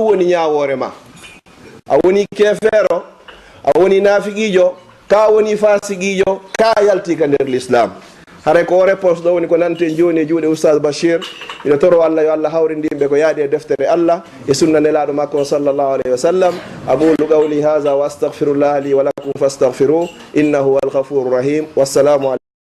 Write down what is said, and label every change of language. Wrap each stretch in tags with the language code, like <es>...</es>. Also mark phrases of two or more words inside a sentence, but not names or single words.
<ff>woni ñawore ma a woni kefeero a woni nafiqijo ka woni fasiqijo ka yalti ka nder l'islam hare ko réponse ɗo woni ko nanten joni e juuɗe oustad Bachir ina toro Allah yo Allah hawrindimɓe ko yaadi e deftere Allah e sunna nelaɗo makko</ff> <ar>صلى الله عليه وسلم أقول قولي هذا وأستغفر الله لي ولكم فاستغفروه إنه هو الغفور الرحيم والسلام</ar>